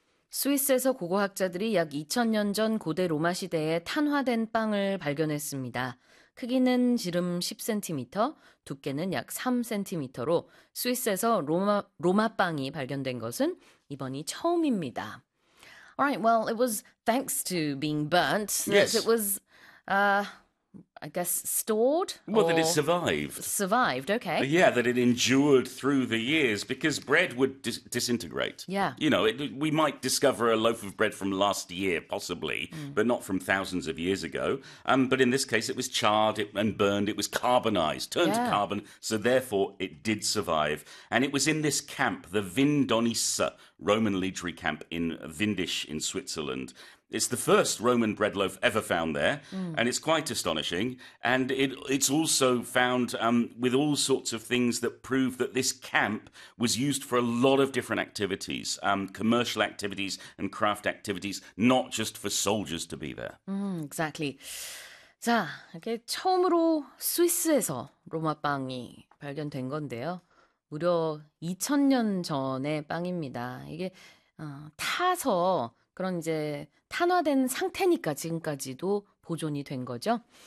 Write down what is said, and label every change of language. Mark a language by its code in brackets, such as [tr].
[ko] 스위스에서 고고학자들이 약 2000년 전 고대 로마 시대에 탄화된 빵을 발견했습니다. 크기는 지름 10cm, 두께는 약 3cm로 스위스에서 로마 빵이 발견된 것은 이번이 처음입니다. [en] Alright, well, it was thanks to being burnt that it was, I guess, stored Well, that it survived. survived, okay. Yeah, that it endured through the years because bread would disintegrate. You know, we might discover a loaf of bread from last year, possibly, but not from thousands of years ago. But in this case, it was charred and burned. It was carbonized, turned to carbon. So therefore, it did survive. And it was in this camp, the Vindonissa Roman legionary camp in Windisch in Switzerland. It's the first Roman bread loaf ever found there, and it's quite astonishing. And it's also found with all sorts of things that prove that this camp was used for a lot of different activities, commercial activities and craft activities, not just for soldiers to be there. Exactly. [ko] 자, 이게 처음으로 스위스에서 로마빵이 발견된 건데요. 무려 2000년 전의 빵입니다. 이게 타서 그런 이제 탄화된 상태니까 지금까지도 보존이 된 거죠.